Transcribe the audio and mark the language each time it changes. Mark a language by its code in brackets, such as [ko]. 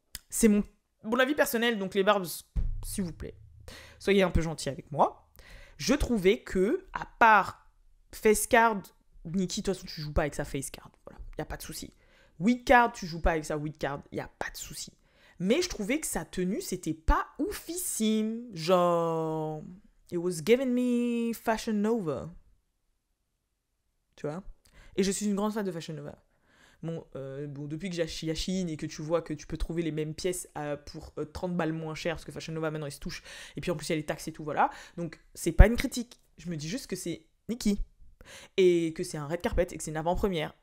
[fr] C'est mon avis personnel, donc les Barbes, s'il vous plaît, soyez un peu gentils avec moi. Je trouvais que, à part Facecard, Nicki, de toute façon, tu joues pas avec sa Facecard. Voilà, il n'y a pas de souci. Weedcard, tu joues pas avec sa Weedcard. Il n'y a pas de souci. Mais je trouvais que sa tenue, c'était pas oufissime. [en] Genre, it was giving me Fashion Nova. [fr] Tu vois? Et je suis une grande fan de Fashion Nova. Bon, depuis que j'ai acheté Chine et que tu vois que tu peux trouver les mêmes pièces pour 30 balles moins cher, parce que Fashion Nova maintenant ils se touchent, et puis en plus il y a les taxes et tout, voilà. Donc c'est pas une critique, je me dis juste que c'est Nicki, et que c'est un red carpet, et que c'est une avant-première.